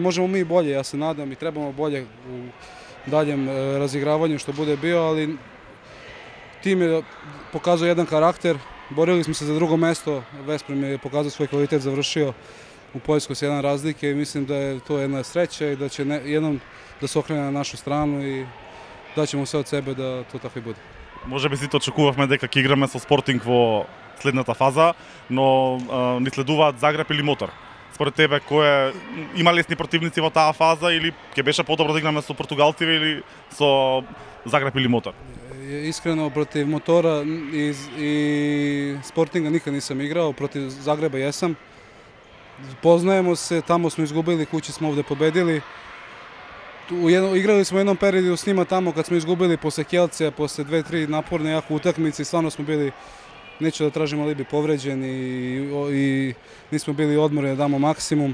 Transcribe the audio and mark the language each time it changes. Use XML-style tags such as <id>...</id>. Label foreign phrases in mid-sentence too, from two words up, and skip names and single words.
<sr>Možemo mi bolje, ja se nadam, i trebamo bolje u daljem razigravanju što bude bio, ali tim je pokazao jedan karakter, borili smo se za drugo mesto, Vesprem je pokazao svoj kvalitet, završio u Poljskoj s jedan razlike i mislim da je to jedna sreća i da će jednom da se okrene na našu stranu i daćemo sve od sebe da to tako i bude.</sr> <mk>Може би сите очекувавме дека ќе играме со Спортинг во следната фаза, но ни следуваат Загреб или Мотор. Според тебе, има лесни противници во таа фаза или ќе беше подобро да играме со португалците или со Загреб или Мотор?</mk> <sr>Iskreno, protiv Motora i Sportinga nikad nisam igrao, protiv Zagreba jesam. Poznajemo se, tamo smo izgubili, kući smo ovde pobedili. Igrali smo u jednom periodu s njima tamo kad smo izgubili posle Kielce, posle 2-3 naporne jako utakmice i stvarno smo bili, neću da tražimo alibi, povređeni i nismo bili odmoreni da damo maksimum.</sr>